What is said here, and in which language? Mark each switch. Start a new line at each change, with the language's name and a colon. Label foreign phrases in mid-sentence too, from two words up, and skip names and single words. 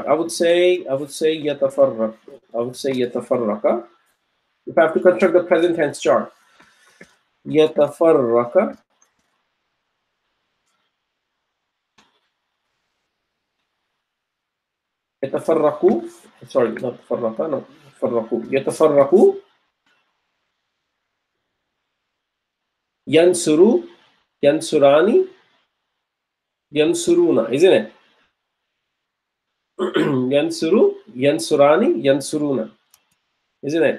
English: I would say yatafarraq. If I have to construct the present tense chart, yatafarraqa.
Arabic: Yatafarraqu.
English: Sorry, not farraqa. No, farraqu. Yatafarraqu.
Arabic: Yansuru. ينصران. ينصرون,
English: isn't it?
Arabic: ينصر، ينصران، ينصرون,
English: isn't it?